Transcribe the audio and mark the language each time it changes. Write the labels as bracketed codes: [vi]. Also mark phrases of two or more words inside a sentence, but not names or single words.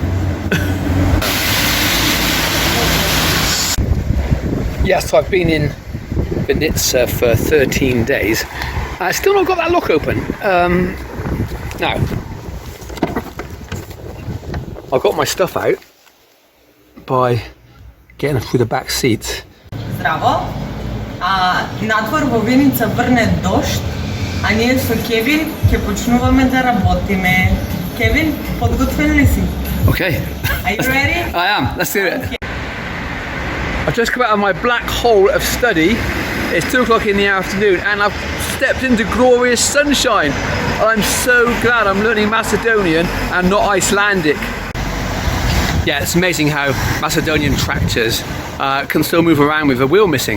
[en] Yes, so I've been in Vinica for 13 days. I still not got that lock open. Now, I got my stuff out by getting through the back seats. [mk] Здраво. Надвор во Виница врне дожд, а ние со Кевин ќе почнуваме да работиме. Кевин, подготвен ли си? [en] Okay. Are you ready? I am. Let's do it. I've just come out of my black hole of study. It's 2 o'clock in the afternoon and I've stepped into glorious sunshine. I'm so glad I'm learning Macedonian and not Icelandic. Yeah, it's amazing how Macedonian tractors can still move around with a wheel missing.